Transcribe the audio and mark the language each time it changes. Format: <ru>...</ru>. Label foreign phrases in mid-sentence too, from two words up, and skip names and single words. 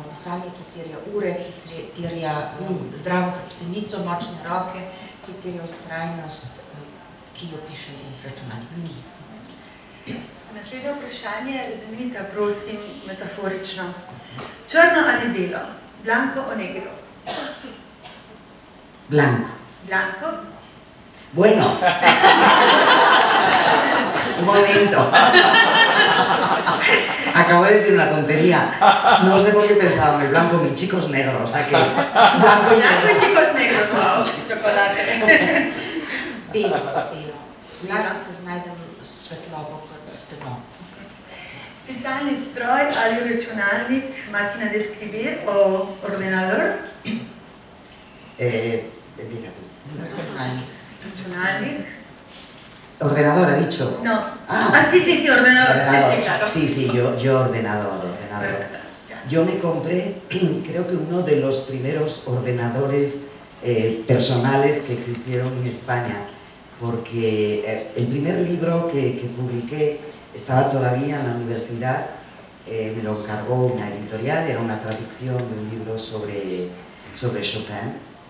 <sl>Pisanje, ki terja ure, ki terja zdravo hrbtenico, močne roke, ki terja vztrajnost, ki jo piše v računalniku. Naslednje vprašanje vzemite, prosim, metaforično. Črno ali belo?</sl> <es>Blanco o negro? Blanco. Blanco? Bueno. Un momento. Acabo de decir una tontería. No sé por qué pensaba en el blanco, mis chicos negros, o sea que... Blanco y chicos negros, wow, chocolate.</es> <sl>Belo. Lažje se znajdem svetlobo kot steno. Pisalni stroj ali računalnik,</sl> <es>máquina de escribir o ordenador? Empieza tú.</es> <sl>Računalnik.</sl> <es>¿Ordenador ha dicho? No. Sí, ordenador. Sí, claro. Sí, yo ordenador. Yo me compré, creo que uno de los primeros ordenadores personales que existieron en España, porque el primer libro que publiqué estaba todavía en la universidad, me lo encargó una editorial, era una traducción de un libro sobre Chopin,</es>